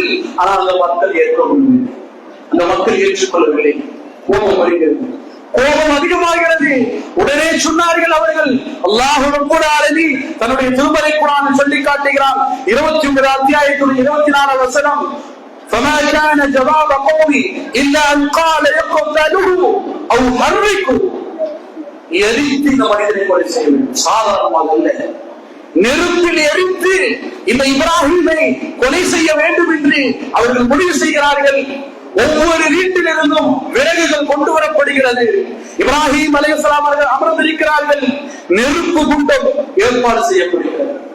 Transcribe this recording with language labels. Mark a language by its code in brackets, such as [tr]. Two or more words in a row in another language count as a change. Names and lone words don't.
[ta] ஆனால் அந்த மக்கள் ஏற்கவில்லை, அந்த மக்கள் ஏற்றுக்கொள்ளவில்லை. கோபம் வருகிறது, கோபம் அதிகமாகிறது. உடனே சொன்னார்கள் அவர்கள், [ar] الله رب العالمين [ta] தன்னுடைய திருமறை குர்ஆனில் சொல்லி காட்டுகிறான். 29 அத்தியாயத்தின் 24 வசனம், [ar] فما كان جواب قومي الا ان قال يقتلوه او حرقوه. [ta] எரித்து இந்த மனிதனை கொலை செய்ய வேண்டும், சாதாரணமாக அல்ல. நெருப்பில் எரித்து இந்த இப்ராஹிமை கொலை செய்ய வேண்டும் என்று அவர்கள் முடிவு செய்கிறார்கள். ஒவ்வொரு வீட்டிலிருந்தும் விறகுகள் கொண்டு வரப்படுகிறது. இப்ராஹிம் அலைஹிஸ்ஸலாம் அவர்கள் அமர்ந்திருக்கிறார்கள். நெருப்பு குண்டம் ஏற்பாடு செய்யப்படுகிறது.